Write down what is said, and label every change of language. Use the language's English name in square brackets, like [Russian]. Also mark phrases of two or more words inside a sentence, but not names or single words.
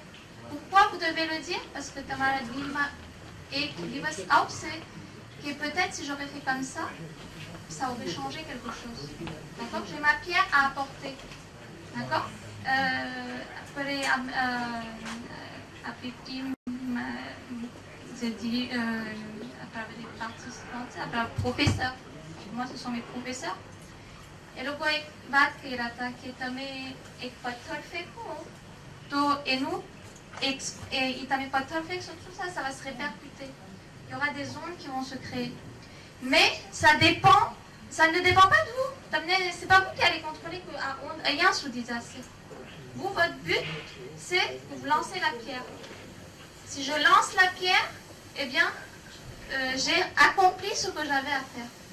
[French] Pourquoi vous devez le dire? Parce que Tamara Dilma et Livas House, que peut-être si j'aurais fait comme ça aurait changé quelque chose. D'accord? J'ai ma pierre à apporter. D'accord? Après, j'ai dit, après les participants, après les professeurs. Moi, ce sont mes professeurs. [Gujarati] એ લોકો એક વાત કહી રહ્યા હતા કે તમે એક પથ્થર ફેંકો તો તમે પથ્થર ફેંકશો [French] tout ça, ça va se répercuter. Il y aura des ondes qui vont se créer. Mais ça ne dépend pas de vous. C'est pas vous qui allez contrôler que rien se dise assez. Vous, votre but, c'est que vous lancez la pierre. Si je lance la pierre, eh bien, j'ai accompli ce que j'avais à faire.